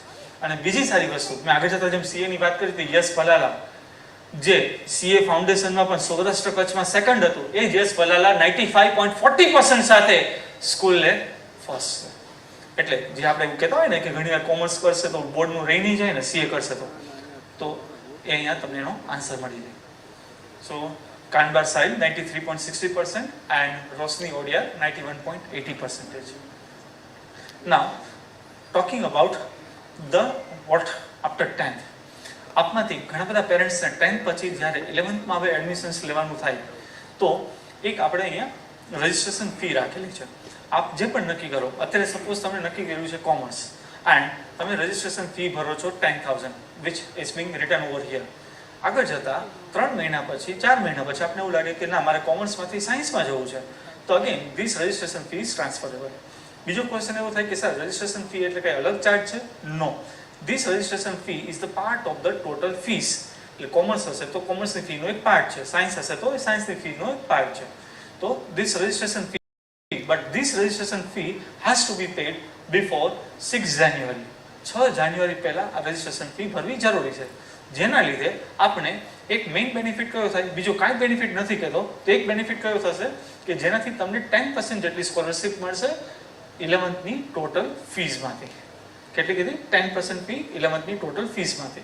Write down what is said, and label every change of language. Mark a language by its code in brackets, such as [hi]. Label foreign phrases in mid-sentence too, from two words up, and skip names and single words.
[gu] અને બીજી સારી વસ્તુ, મેં આગળ જતા જેમ CA ની વાત કરી હતી, યશ ભલાલા જે CA ફાઉન્ડેશનમાં પણ સૌરાષ્ટ્ર કચ્છમાં સેકન્ડ હતું, એ યશ ભલાલા 95.40% સાથે સ્કૂલને ફર્સ્ટ છે. એટલે જે આપણે એવું કહેતા હોય ને કે ઘણી વાર કોમર્સ કરશે તો બોર્ડનું રહી નહીં જાય ને, CA કરશે તો એ અહીંયા તમને એનો આન્સર મળી જાય. સો કાનબાર સાહિલ 93.60% and Rosni Odia 91.80%. [en] Now talking about the what after 10th. [gu] આપમાંથી ઘણા બધા પેરેન્ટ્સને 10th પછી જ્યારે 11thમાં હવે એડમિશન્સ લેવાનું થાય તો એક આપણે અહીંયા [en] registration fee [gu] રાખેલી છે. આપ જે પણ નક્કી કરો, અત્યારે સપોઝ તમે નક્કી કર્યું છે [en] commerce and [gu] તમે [en] registration fee [gu] ભરો છો 10,000 [en] which is being written over here. [gu] આગળ જતા 3 મહિના પછી 4 મહિના પછી આપણે એવું લાગે કે ના મારે કોમર્સમાંથી સાયન્સમાં જવું છે તો [en] again this registration fee is transferable. [gu] બીજો ક્વેશ્ચન એવો થાય કે સર [en] registration fee [gu] એટલે કઈ અલગ ચાર્જ છે? [en] No, this registration fee is the part of the total fees. [gu] એટલે કોમર્સ હશે તો કોમર્સની ફીનો એક પાર્ટ છે, સાયન્સ હશે તો સાયન્સની ફીનો એક પાર્ટ છે. [en] તો this registration fee, but this registration fee has to be paid before 6 January. [gu] 6 જાન્યુઆરી પહેલા આ [en] registration fee [gu] ભરવી જરૂરી છે. જેના લીધે આપણે એક [en] main benefit [gu] કયો થાય, બીજો કાંઈ બેનિફિટ નથી કહેતો, તો એક બેનિફિટ કયો થશે કે જેનાથી તમને 10% જેટલી સ્કોલરશિપ મળશે 11thની ટોટલ ફીઝમાંથી. કેટલી કીધી? 10% ફી 11thની ટોટલ ફીઝમાંથી.